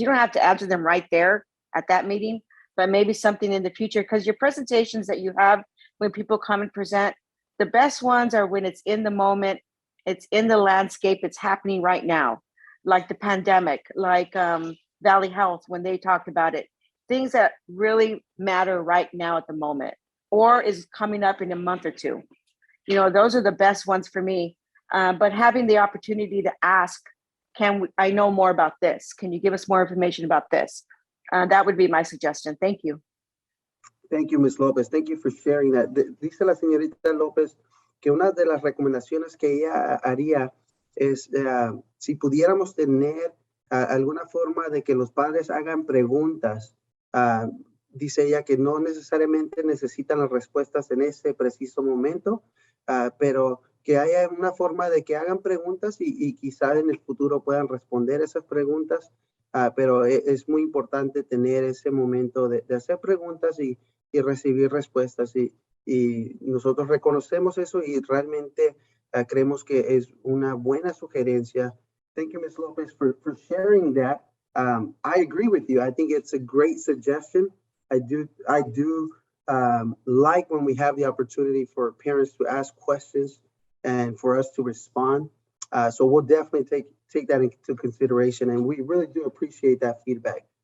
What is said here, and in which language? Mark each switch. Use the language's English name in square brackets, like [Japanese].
[English] You don't have to answer them right there at that meeting, but maybe something in the future, because your presentations that you have when people come and present, the best ones are when it's in the moment, it's in the landscape, it's happening right now, like the pandemic, like Valley Health, when they talked about it, things that really matter right now at the moment, or is coming up in a month or two. Those are the best ones for me. But having the opportunity to ask, I know more about this? Can you give us more information about this? That would be my suggestion. Thank you. Thank you, Ms. Lopez. Thank you for sharing that. [Spanish] Dice la señorita López que una de las recomendaciones que ella haría es si pudiéramos tener alguna forma de que los padres hagan preguntas. Dice ella que no necesariamente necesitan las respuestas en ese preciso momento, pero que haya una forma de que hagan preguntas y quizá en el futuro puedan responder esas preguntas. Pero es muy importante tener ese momento de hacer preguntas y recibir respuestas. Y nosotros reconocemos eso y realmente creemos que es una buena sugerencia. [English] Thank you, Ms. Lopez, for sharing that. I agree with you. I think it's a great suggestion. I do like when we have the opportunity for parents to ask questions and for us to respond. So we'll definitely take that into consideration, and we really do appreciate that feedback.